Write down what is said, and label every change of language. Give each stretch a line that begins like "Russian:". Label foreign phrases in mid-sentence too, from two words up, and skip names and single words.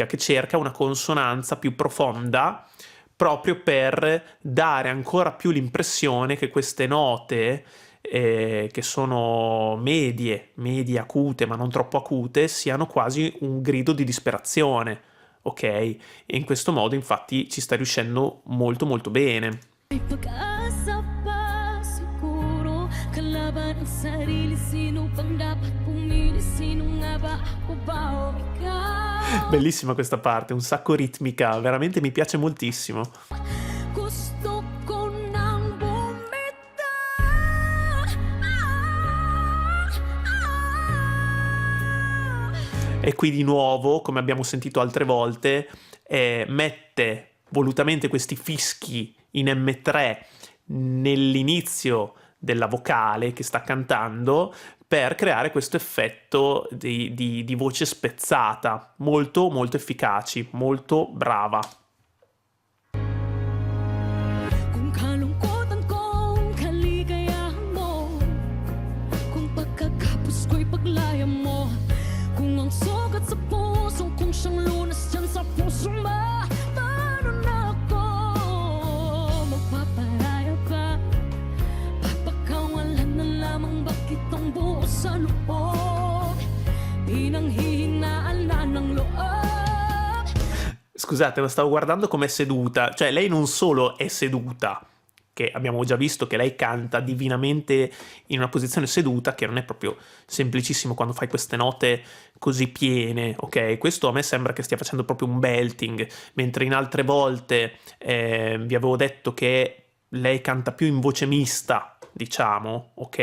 Italian: Che cerca una consonanza più profonda, proprio per dare ancora più l'impressione che queste note, che sono medie acute, ma non troppo acute, siano quasi un grido di disperazione, ok? E in questo modo, infatti, ci sta riuscendo molto molto bene.
Filipino: May pag-asa pa siguro. Kalaban ang sarili. Sino pang dapat pumili? Sino nga ba ako ba o ikaw?
Italian: Bellissima questa parte, un sacco ritmica, veramente mi piace moltissimo.
Filipino: Gusto ko nang bumitaw.
Italian: E qui di nuovo, come abbiamo sentito altre volte, mette volutamente questi fischi in M3 nell'inizio della vocale che sta cantando per creare questo effetto di voce spezzata, molto molto efficaci, molto brava.
Filipino: Kung kalungkutan kong kaligayahan mo, kung pagkakapos ko'y paglaya mo, kung ang sugat sa puso kung siyang lunas dyan sa puso mo, paano na ako magpaparaya pa? Papakawalan na lamang bakit ang buo sa loob, di nang hihinaan na ng loob.
Italian: Scusate, ma stavo guardando com'è seduta, cioè lei non solo è seduta, che abbiamo già visto che lei canta divinamente in una posizione seduta, che non è proprio semplicissimo quando fai queste note così piene, ok? Questo a me sembra che stia facendo proprio un belting, mentre in altre volte vi avevo detto che lei canta più in voce mista, diciamo, ok?